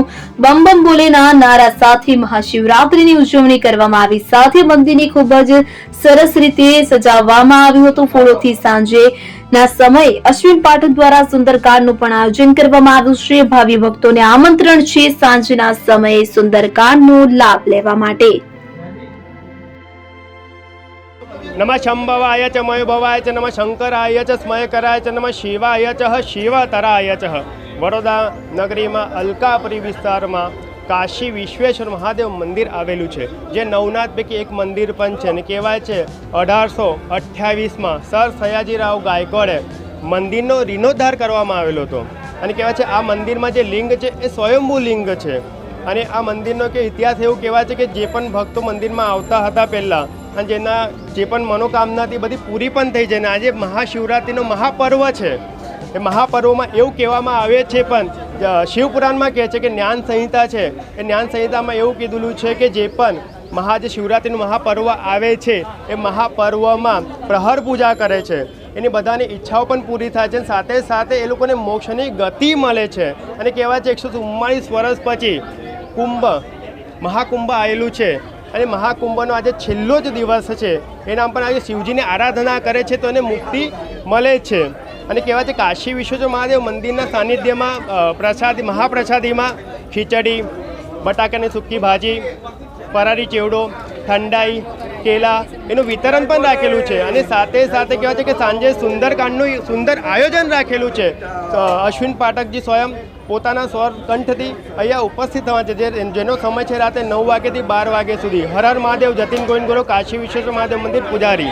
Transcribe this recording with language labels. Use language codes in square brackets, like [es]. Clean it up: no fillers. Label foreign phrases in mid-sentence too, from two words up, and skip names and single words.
[gu] બમ બમ બોલેના નારા સાથે મહાશિવરાત્રીની ઉજવણી કરવામાં આવી, સાથે મંદિરની ખૂબ જ સરસ રીતે સજાવવામાં આવ્યું હતું। ફૂલોથી સાંજે ના સમય અશ્વિન પાઠક દ્વારા સુંદરકાંડનું પણ આયોજન કરવામાં આવ્યું છે। ભાવિ ભક્તોને આમંત્રણ છે સાંજના સમયે સુંદરકાંડનો લાભ લેવા માટે। [sa] नमः शंभवाय च मयोभवाय च नमः शंकराय च स्मयकराय च नमः शिवाय च शिवतराय च। [gu] વડોદરા નગરી મેં અલકાપુરી વિસ્તાર મેં કાશી વિશ્વેશ્વર મહાદેવ મંદિર આવેલુ હૈ, જે નવનાથ પૈકી એક મંદિર પણ છે ને કહેવાય છે 1828 મેં સર સયાજીરાવ ગાયકવાડે મંદિરનો રિનોદ્ધાર કરવામાં આવેલો હતો। અને કહેવાય છે આ મંદિર મેં જે લિંગ છે એ સ્વયંભૂ લિંગ છે। અને આ મંદિરનો કે ઇતિહાસ એવું કહેવાય છે કે જે પણ ભક્તો મંદિર મેં આવતા હતા પહેલા અને જેના જે પણ મનોકામના થી બધી પૂરી પણ થઈ જાય। આજ મહાશિવરાત્રિનો મહાપર્વ હૈ। એ મહાપર્વ મેં એવં કહેવામાં આવે છે પણ શિવપુરાણ મેં કહે છે કિ જ્ઞાન સંહિતા હૈ, એ જ્ઞાન સંહિતા મેં એવં કીધું છે કિ જે પણ શિવરાત્રિ મહાપર્વ આવે છે એ મહાપર્વ મેં પ્રહર પૂજા કરે છે, એની બધાની ઇચ્છાઓં પણ પૂરી થાય છે, સાથે સાથે એ લોકોને મોક્ષની ગતિ મળે છે। અને કહેવાય છે 144 વર્ષ પછી કુંભ મહાકુંભ આવેલું છે અને મહાકુંભનો આજ છેલ્લો જ દિવસ હૈ। એના પર આજ શિવજીની આરાધના કરે છે તો એને મુક્તિ મળે છે। અને કહેવાય છે કાશી વિશ્વેશ્વર મહાદેવ મંદિરના સાનિધ્યમાં પ્રસાદી મહાપ્રસાદીમાં ખીચડી, બટાકાની સૂકી ભાજી, ફરારી ચેવડો, ઠંડાઈ, કેલા એનું વિતરણ પણ રાખેલું છે। અને સાથે સાથે કહેવાય છે કે સાંજે સુંદરકાંડનું સુંદર આયોજન રાखेલું છે। અશ્વિન પાઠકજી સ્વયં પોતાના સ્વર કંઠથી અહીંયા ઉપસ્થિત થવા છે, જેનો સમય છે રાતે 9 વાગ્યાથી 12 વાગ્યા સુધી। હર હર મહાદેવ, જતીન ગોવિંદ ગુરુ, કાશી વિશ્વેશ્વર મહાદેવ મંદિર પૂજારી।